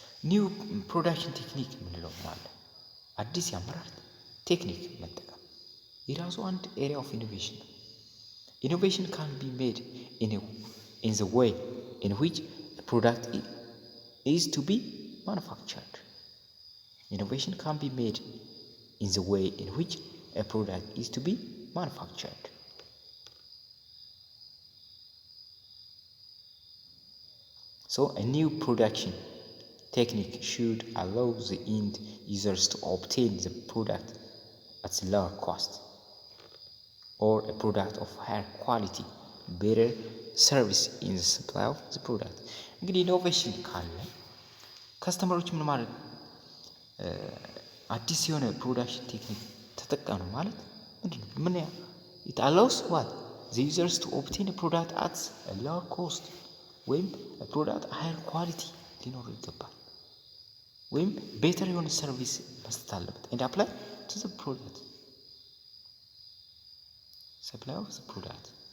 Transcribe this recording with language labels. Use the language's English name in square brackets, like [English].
[Amharic] ኒው ፕሮዳክሽን ቴክኒክ የምንለው አለ። አዲስ የአመራር ቴክኒክ መጠቀም የራሱ አንድ ኤሪያ ኦፍ ኢኖቬሽን ነው። [English] ኢኖቬሽን ካን ቢ ሜድ in the way in which a product is to be manufactured. Innovation can be made in the way in which a product is to be manufactured. So a new production technique should allow the end users to obtain the product at a lower cost, or a product of higher quality, better service in the supply of the product. [Amharic] እንግዲህ ኢኖቬሽን ካለ ከስተመሮች ምን ማለት አዲስ የሆነ ፕሮዳክሽን ቴክኒክ ተጠቀሙ ማለት ምንድን ነው? [English] ምን it allows what the users to obtain a product at a lower cost, ወይም a product higher quality [Amharic] ሊኖረው ይገባል፣ ወይም [English] ቤተር [Amharic] የሆነ ሰርቪስ መስጠት አለበት [English] and apply to the product, supply of the product.